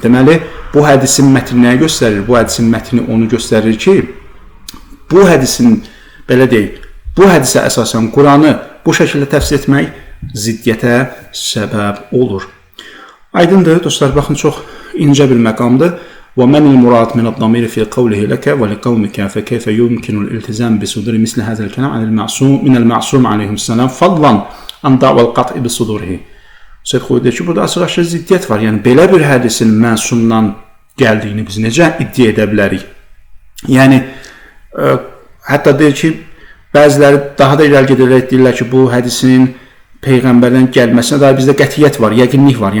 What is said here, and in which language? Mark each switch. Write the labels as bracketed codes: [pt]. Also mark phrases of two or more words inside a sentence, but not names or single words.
[az] Deməli, bu hədisin mətni nəyə göstərir? Bu hədisin mətni onu göstərir ki, bu hədisin, belə deyək, bu hədisə əsasən Quranı bu şəkildə təfsir etmək ziddiyyətə səbəb olur. Aydındır, dostlar, baxın, çox incə bir məqamdır. [ar] وَمَنِ الْمُرَادْ مِنَ الضَّمِيرِ فِي قَوْلِهِ لَكَ وَلِقَوْمِكَ فَكَيْفَ يُمْكِنُ الْإِلْتِزَامِ بِصُدُورِ مِثْلِ هَذَا الْكَلَامِ مِنَ الْمَعْصُومِ عَلَيْهِ السَّلَامِ فَضْلًا عَنْ دَعْوَى الْقَطْعِ بِصُدُورِهِ. [az] Seyyid Xoy deyir ki, burada açıq-aşkar ziddiyyət var. Yəni, belə bir hədisin məsumdan gəldiyini biz necə iddia edə bilərik? Yəni, hətta deyir ki, bəziləri daha da irəli gedərək deyirlər ki, bu hədisin Peyğəmbərdən gəlməsinə dair bizdə qətiyyət var, yəqinlik var.